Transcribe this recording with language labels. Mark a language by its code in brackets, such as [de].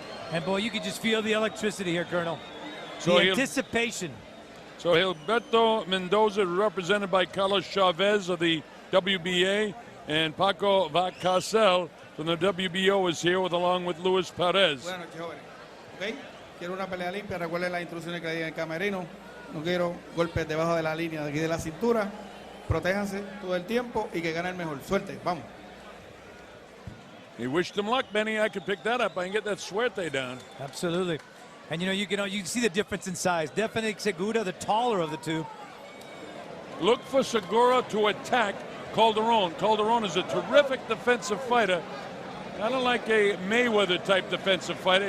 [en] And boy, you can just feel the electricity here, Colonel. So the anticipation. So Gilberto Mendoza, represented by Carlos Chavez of the WBA, and Paco Vacasel from the WBO is here along with Luis Perez. [es] Buenas noches, jóvenes. Okay. Quiero una pelea limpia, recuerden las instrucciones que le di en el camerino. No quiero golpes debajo de la línea de aquí de la cintura. Protéjanse todo el tiempo y que gane el mejor. Suerte, vamos. [en] He wished him luck, Benny. I could pick that up. I can get that suerte down. Absolutely. And you can see the difference in size. Definitely Segura, the taller of the two. Look for Segura to attack Calderon. Calderon is a terrific defensive fighter. Kind of like a Mayweather-type defensive fighter.